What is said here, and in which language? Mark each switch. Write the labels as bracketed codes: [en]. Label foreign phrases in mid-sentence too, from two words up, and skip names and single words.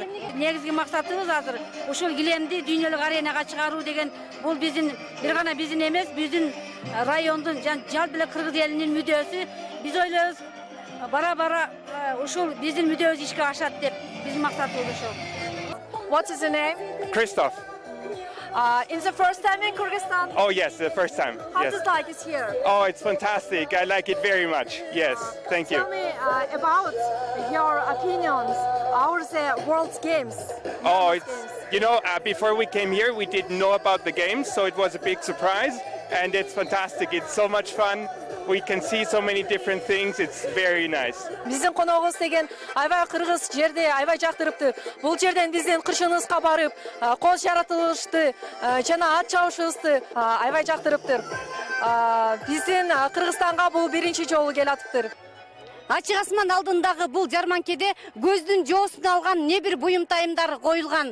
[ky] Негизги максатыбыз азыр ушул килемди дүйнөлүк аренага чыгаруу деген бул биздин бир гана биздин эмес, биздин райондун жалпы эле кыргыз элинин мүдөөсү. Биз ойлойбуз бара-бара ушул биздин мүдөөбүз ишке ашат деп биздин максатыбыз ошол. [en] What is your name? Christoph. In the first time in Kyrgyzstan? Oh yes, the first time. How Yes. does it like it here? Oh, it's fantastic. I like it very much. Yes, thank you. Tell me about your opinions over the World Games. Oh, you know, before we came here, we didn't know about the games, so it was a big surprise, and it's fantastic. It's so much fun. We can see so many different things. It's very nice. [ky] Биздин коногубуз деген аябай кыргыз жерде аябай жактырыптыр. Бул жерден биздин кыршыныбызга барып, кол жаратылышты жана ат чабышыбызды аябай жактырыптыр. Биздин Кыргызстанга бул биринчи жолу келатыптыр. Ачык асман алдындагы бул жарманкеде көздүн жоосун алган не бир буюмтайымдар коюлган.